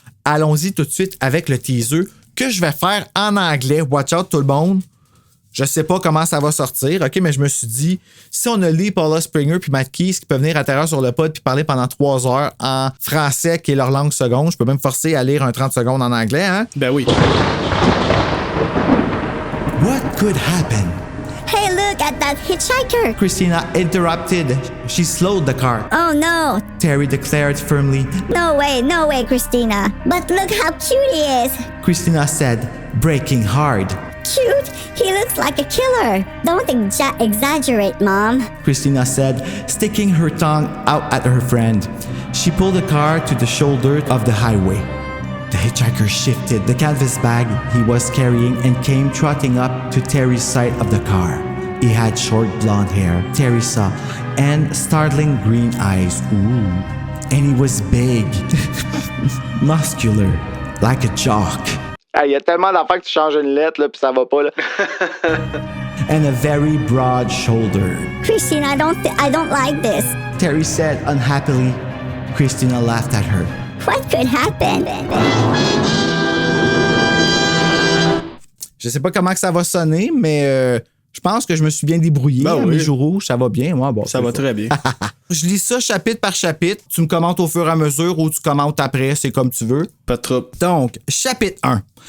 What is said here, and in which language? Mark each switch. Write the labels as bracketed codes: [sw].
[fr] Allons-y tout de suite avec le teaser que je vais faire en anglais. [en] Watch out [fr] tout le monde. Je sais pas comment ça va sortir, OK, mais je me suis dit, si on a Lee, Paula Springer puis Matt Keys qui peuvent venir à Terreur sur le pod puis parler pendant 3 heures en français, qui est leur langue seconde, je peux même forcer à lire un 30 secondes en anglais, hein? Ben oui. [en] What could happen? Hey, look at that hitchhiker. Christina interrupted. She slowed the car. Oh no. Terry declared firmly. No way, Christina. But look how cute he is. Christina said, breaking hard. Cute? He looks like a killer. Don't exaggerate, Mom. Christina said, sticking her tongue out at her friend. She pulled the car to the shoulder of the highway. The hitchhiker shifted the canvas bag he was carrying and came trotting up to Terry's side of the car. He had short blonde hair, Terry saw, and startling green eyes. Ooh. And he was big, muscular, like a jock. [fr] Il y a tellement d'affaires que tu changes une lettre, là, puis ça va pas, là. [en] And a very broad shoulder. Christina, I don't like this. Terry said unhappily. Christina laughed at her. What could happen? [fr] Je sais pas comment que ça va sonner, mais je pense que je me suis bien débrouillé. Ben oui. Mes jours rouges, ça va bien. Ouais, bon, Ça va très bien. Je lis ça chapitre par chapitre. Tu me commentes au fur et à mesure ou tu commentes après, c'est comme tu veux. Pas de trouble. Donc, chapitre 1.